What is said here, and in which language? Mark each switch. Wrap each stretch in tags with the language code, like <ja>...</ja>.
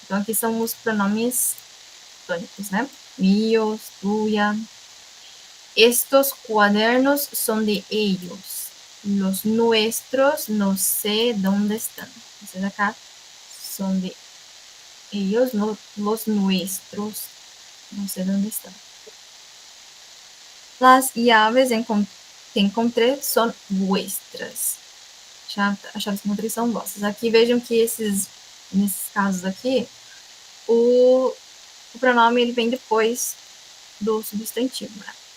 <pt>Então, aqui são os pronomes tónicos, né?</pt> <es>Míos, tuya. Estos cuadernos son de ellos. Los nuestros no sé dónde están. Entonces acá son de ellos, no los nuestros. No sé dónde están. Las llaves que encontré son vuestras.</es> <pt>As chaves que encontrei são vossas. Aqui vejam que nesses casos aqui, o pronome ele vem depois do substantivo, né?</pt>